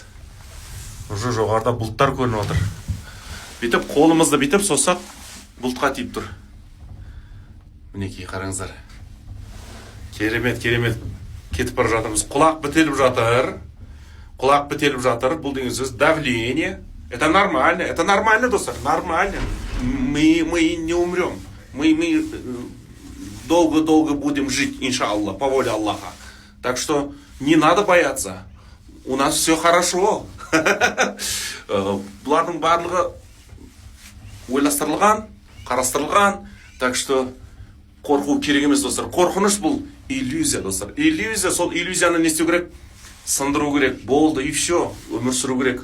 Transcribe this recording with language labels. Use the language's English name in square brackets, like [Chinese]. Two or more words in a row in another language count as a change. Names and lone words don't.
[Kazakh] Уже жоғарда бұлттар көрініп отыр. Бүйтіп қолымызды бүйтіп сосақ бұлтқа тиіп тұр. Мінекей қараңыздар. Керемет. Кетіп бара жатырмыз. Құлақ бітеліп жатыр. Бұл деген сөз давление. [Russian] Это нормально, достар, нормально. Мы не умрем. Мы долго будем жить, иншаллах, по воле Аллаха. Так что не надо бояться. У нас все хорошо. [Kazakh] Бұлардың барлығы ойластырылған, қарастырылған. [Russian] Так что [Kazakh] қорқу керек емес, достар. Қорқыныш бұл иллюзия, достар. Иллюзия, сол иллюзияны не істеу керек? Сындыру керек. Болды, [Russian] и все. [Kazakh] Өмір сүру керек.